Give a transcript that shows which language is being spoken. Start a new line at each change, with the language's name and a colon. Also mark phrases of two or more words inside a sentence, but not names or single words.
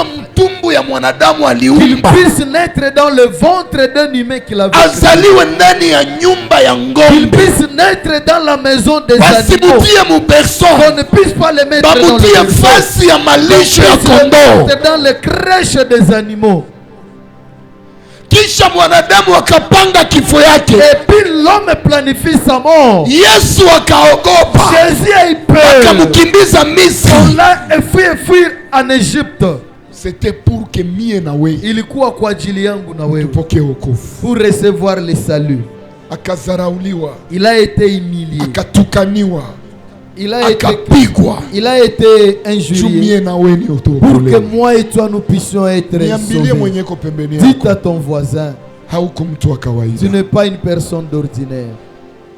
French: Qu'il puisse naître dans le ventre d'un humain qu'il a vécu. Qu'il puisse naître dans la maison des animaux. Qu'on ne puisse pas le mettre dans le berceau. Dans le crèche des animaux.
Swahili: Kisha mwanadamu akapanga kifo yake.
French: Et puis l'homme planifie sa mort.
Swahili: Yesu akaogopa.
French: Jésus a eu peur.
Swahili: Akamkimbiza Misri.
French: On l'a fuir en Égypte. C'était pour que
Swahili: mie na wewe. Ilikuwa kwa ajili yangu na wewe. Tupokee wokovu.
French: Pour recevoir le salut.
Swahili: Akazarauliwa.
French: Il a été humilié.
Swahili: Akatukaniwa.
French: Il a été injurié pour que moi et toi nous puissions être sauvés. Dites à ton voisin, tu n'es pas une personne d'ordinaire.